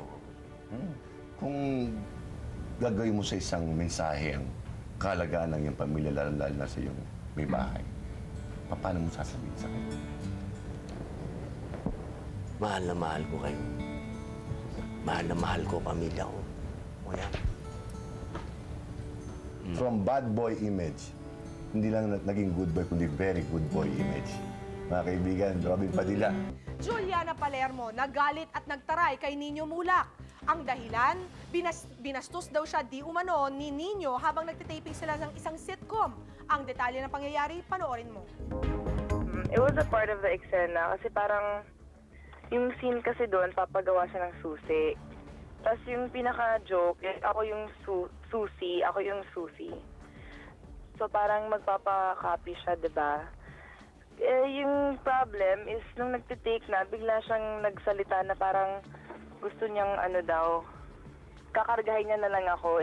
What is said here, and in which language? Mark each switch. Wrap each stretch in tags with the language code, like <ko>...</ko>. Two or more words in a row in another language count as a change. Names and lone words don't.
<tl>Kung gagawin mo sa isang mensahe ang kahalagaan ng iyong pamilya, lalo na sa iyong may bahay, paano mo sasabihin sa kanya? Mahal na mahal ko kayo. Mahal na mahal ko pamilya ko. O yan.</tl> <en>From bad boy image,</en> <tl>hindi lang naging</tl> <en>good boy, kundi very good boy image.</en> <tl>Mga kaibigan, Robin Padilla. Juliana Palermo, nagalit at nagtaray kay Nino Mulak. Ang dahilan, binastos daw siya di umano ni Nino habang nagtitaping sila ng isang sitcom. Ang detalye ng pangyayari, panoorin mo.</tl> <en>It was a part of the</en> <tl>eksena kasi parang yung scene kasi doon, papagawa siya ng susi. Tapos yung pinaka-joke, ako yung susi, ako yung susi. So parang magpapa-copy siya, diba? Yung</tl> <en>problem is,</en> <tl>nung nagtitake na, bigla siyang nagsalita na parang gusto niyang kakargahin niya na lang ako.</tl>